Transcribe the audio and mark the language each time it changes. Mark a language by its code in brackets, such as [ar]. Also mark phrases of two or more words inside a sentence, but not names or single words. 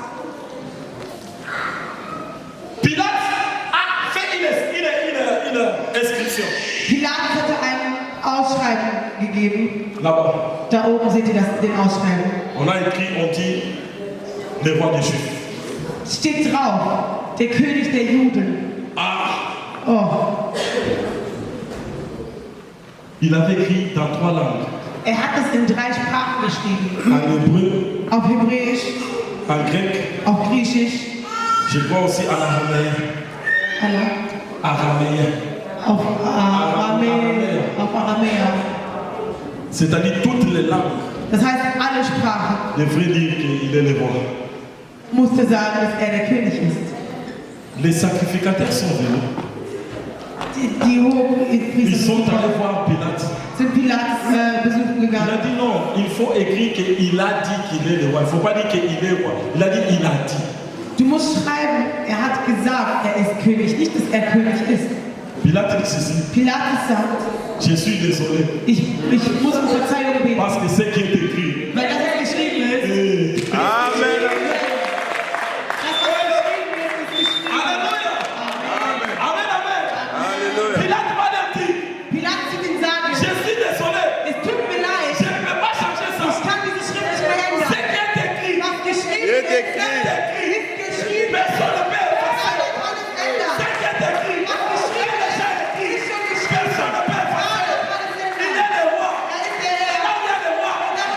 [fr] Pilate a fait une inscription. [de] Pilatus hatte ein Ausschreiben gegeben. [fr] Là-bas, [de] Da oben seht ihr den Ausschreiben. [fr] on a écrit, on dit, le roi des Juifs. [de] Steht drauf, der König der Juden. Ah, Oh, [fr] il avait écrit dans 3 langues. [de] er hat es in 3 Sprachen geschrieben. [fr] En hébreu, [de] Auf Hebräisch, [fr] en grec, [de] auf Griechisch, [fr] je crois aussi en araméen. Araméen. [de] auf Aramäer. [fr] C'est-à-dire toutes les langues [de] Das heißt, alle Sprachen [fr] devraient dire qu'il est le roi. [de] musste sagen, dass er der König ist. [fr] Les sacrificateurs sont venus. [de] Die hohen [fr] Ils sont [de] Priester [fr] allés voir Pilate. [de] sind Pilatus besuchen [fr] Il a [de] gegangen. [fr] dit non, il faut écrire qu'il a dit qu'il est le roi. Il ne faut pas dire qu'il est roi. Il a dit il a dit. [de] Du musst schreiben, er hat gesagt, er ist König, nicht, dass er König ist. [fr] Pilate dit ceci. [de] Pilatus sagt, [fr] Je suis désolé. [de] ich muss um Verzeihung beten, [fr] Parce que ce qui est écrit. [de] weil das, was geschrieben ist, Eh, Amen. das, was geschrieben ist geschrieben. [fr] Alléluia. Amen, amen. Alléluia. Pilate va leur dire, [de] Pilatus wird ihm sagen, [fr] je suis désolé. [de] es tut mir leid, [fr] Je ne peux pas changer [de] ich [fr] ça. [de] kann diese Schrift nicht mehr [fr] Ce [de] ändern. [fr] qui est écrit, [de] Was geschrieben Wird ist, [fr] écrit. [de] ist geschrieben. [fr] personne ne peut effacer. [de] Keiner kann es ändern. [fr] Ce qui est écrit, [de] Was geschrieben ist, [fr] déjà écrit. [de] ist schon geschrieben. [fr] Personne ne peut effacer. [de] Keiner kann es [fr] Il [de] ändern. [fr] est le roi. [de] Er ist der [fr] Et [de] Herr. [fr] là où il y a le roi,